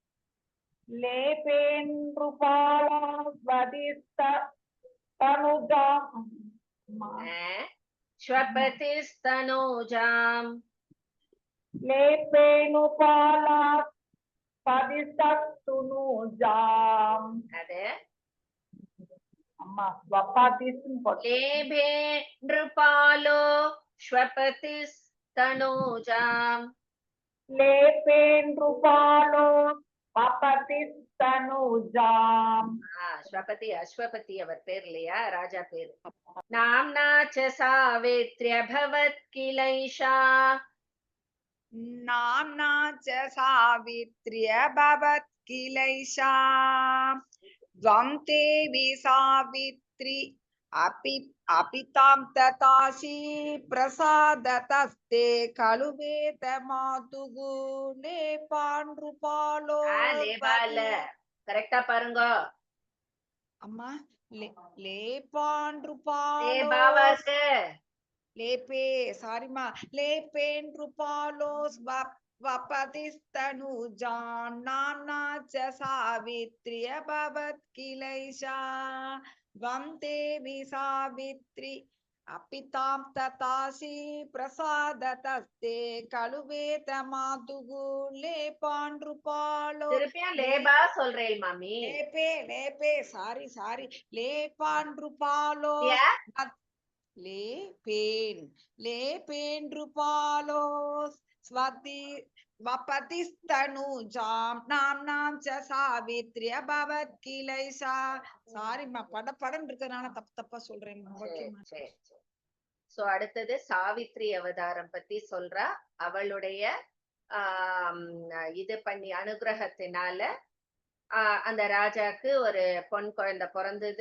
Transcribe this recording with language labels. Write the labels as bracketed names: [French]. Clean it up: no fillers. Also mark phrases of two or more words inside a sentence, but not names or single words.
[Sanskrit] लेपेन्द्रुपालास्वदिस्तनुजाम् श्वपतिस्तनूजाम् लेपेनुपालास्वदिस्तनुजाम् [Tamil] அது அம்மா ஸ்வபாதிஸ்னு போட்டு [Sanskrit] लेभे नृपालो श्वपतिस्तनूजाम् लेपेन्द्रुपालो स्वपतिस्तनुजाम् [Tamil] ஸ்வபதி அஸ்வபதி அவர் பேர் இல்லையா, ராஜா பேர். [Sanskrit] नाम्ना च सावित्र्यभवत् किलैषा नाम्ना च सावित्र्यभवत् किलैषा त्वं देवी सावित्री अपितां ददासि प्रसादतस्ते खलु वेदमातुः लेपान्नृपालो [Tamil] லேபால கரெக்டா பாருங்க. [Sanskrit] अम्मा लेपान्नृपालो [Tamil] லேபாவா இருக்கு. [Sanskrit] लेपे [Tamil] சாரி மா [Sanskrit] लेपेन्नृपालोस् वपतिस्तनुजान् नाम्ना च सावित्र्यभवत् किलैषा त्वं देवी सावित्री अपितां ददासि प्रसादतस्ते खलु वेदमातुः लेपान्नृपालो [Tamil] திருப்பியும் லேபா சொல்றேன் மாமி. लेपे सारी लेपान्नृपालो लेपेन्द्रुपालो स्वपतिस्तनुजां नाम्नां च सावित्र्यभवत् किलैषा சாரிம்மா படன்னு இருக்கறனால தப்பா சொல்றேன். சரி. சோ அடுத்தது சாவித்ரி அவதாரம் பத்தி சொல்றா. அவளுடைய இது பண்ணி அனுகிரகத்தினால அந்த ராஜாக்கு ஒரு பொன் குழந்தை பிறந்தது.